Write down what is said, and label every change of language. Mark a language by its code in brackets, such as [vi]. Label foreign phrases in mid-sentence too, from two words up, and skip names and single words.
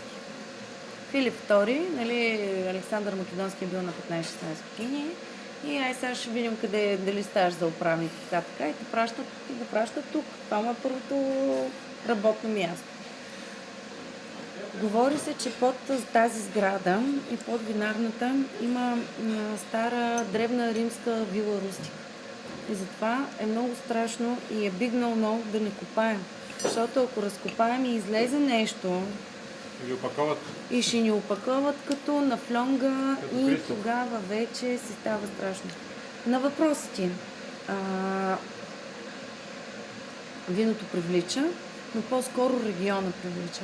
[bg] Филип II, нали, Александър Македонски е бил на 15-16 години и сега ще видим дали ставаш за управник, така, и го пращат тук. Това му е първото работно място. Говори се, че под тази сграда и под винарната има стара древна римска вила Рустика. И затова е много страшно и е [en] big no-no [bg] да не копаем. Защото ако разкопаем и излезе нещо, и ще ни опаковат като на флонга и тогава вече си става страшно. На въпроса ти. Виното привлича, но по-скоро региона привлича.